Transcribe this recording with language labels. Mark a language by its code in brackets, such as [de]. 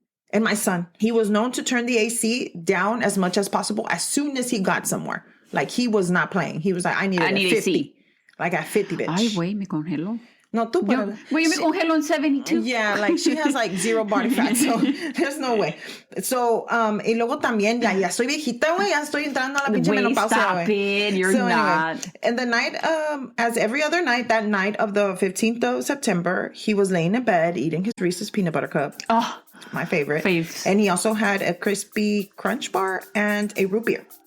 [en] And my son, he was known to turn the AC down as much as possible as soon as he got somewhere. Like he was not playing. He was like, I need 50. AC. Like at 50, bitch. [es] Ay, güey, me congelo. No, tú [en] Well, you me congelo in 72. Yeah, like she has like zero body fat, so there's no way. [es] So, y luego también, ya estoy viejita, güey, ya estoy entrando a la pinche menopausia, [en] Stop it. You're not. Anyway, and the night, as every other night, that night of the 15th of September, he was laying in bed eating his Reese's peanut butter cup. Oh, my favorite. faves. And he also had a crispy crunch bar and a root beer.